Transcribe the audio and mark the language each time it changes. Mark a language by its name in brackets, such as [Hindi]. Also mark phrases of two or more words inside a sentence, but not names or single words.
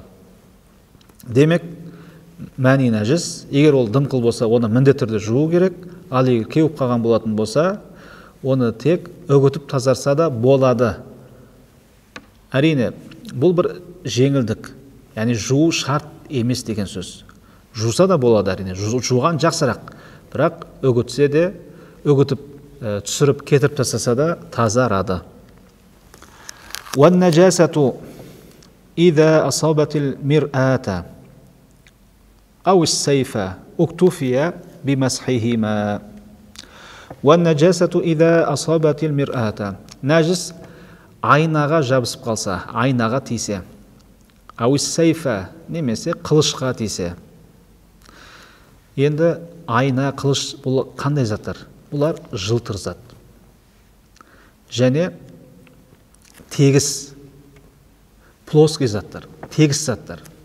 [Kazakh] Демек, мәни нәжіс, егер ол дымқыл болса, оны міндетті түрде жуу керек, ал егер кеуіп қалған болатын болса, оны тек үгітіп тазарса да болады. Әрине, бұл бір жеңілдік, яғни жуу шарт емес деген сөз. Жуса да болады, әрине, жуған жақсырақ, бірақ үгітсе де, үгітіп түсіріп кетіріп тастаса да тазарады. [Arabic] وَالنَّجَاسَةُ إِذَا أَصَابَتِ الْمِرْآةَ أَوْ السَّيْفَ اُكْتُفِيَ بِمَسْحِهِمَا. وَالنَّجَاسَةُ إِذَا أَصَابَتِ الْمِرْآةَ. [Kazakh] Нәжіс айнаға жабысып қалса, айнаға тисе. [Arabic] أَوْ السَّيْفَ [Kazakh] немесе қылышқа тисе. Енді айна, қылыш бұл қандай заттар? Бұлар жылтыр зат. Және тегіс, плоский заттар, тегіс заттар.